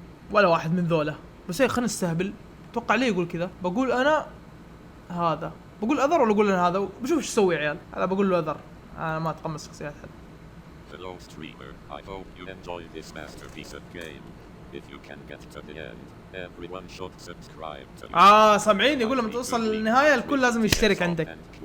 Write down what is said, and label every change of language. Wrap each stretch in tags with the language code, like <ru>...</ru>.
<ar>ولا واحد من ذولا. بس خلينا نستهبل. اتوقع ليه يقول كذا؟ بقول انا هذا. بقول اذر ولا اقول انا هذا؟ بشوف ايش اسوي يا عيال. انا بقول له اذر. انا ما اتقمص شخصيات حد.</ar> <en>Hello streamer, I hope you enjoy this masterpiece of game. If you can get to the end, everyone should subscribe to</en> <ar>سامعين يقول لما توصل للنهاية الكل لازم يشترك عندك.</ar>